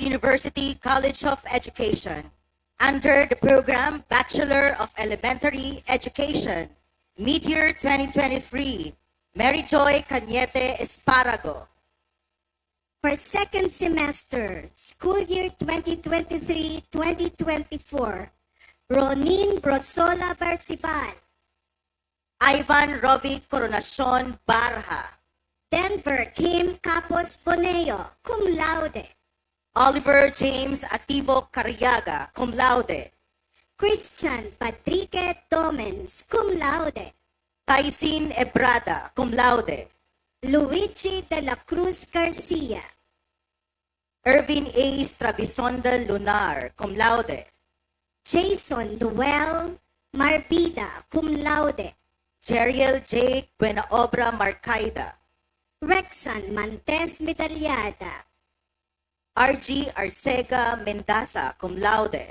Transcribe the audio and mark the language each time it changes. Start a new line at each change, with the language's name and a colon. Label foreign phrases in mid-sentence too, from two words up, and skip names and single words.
English: University College of Education under the program Bachelor of Elementary Education, Mid-Year 2023, Mary Joy Cañete Esparago. For second semester, school year 2023-2024, Ronin Brosola Barcibal. Ivan Rovi Coronacion Barha. Denver Kim Capos Boneo,
Latin: cum laude.
English: Oliver James Ativo Cariaga,
Latin: cum laude.
English: Christian Patrique Domens,
Latin: cum laude.
English: Taisin Ebrada,
Latin: cum laude.
English: Luigi de la Cruz Garcia. Irvin A. Stravisonda Lunar,
Latin: cum laude.
English: Jason Duel Marbida,
Latin: cum laude.
English: Jeriel J. Buenaobra Marcaida. Rexan Mantes Medalyada. RG Arcega Mendaza,
Latin: cum laude.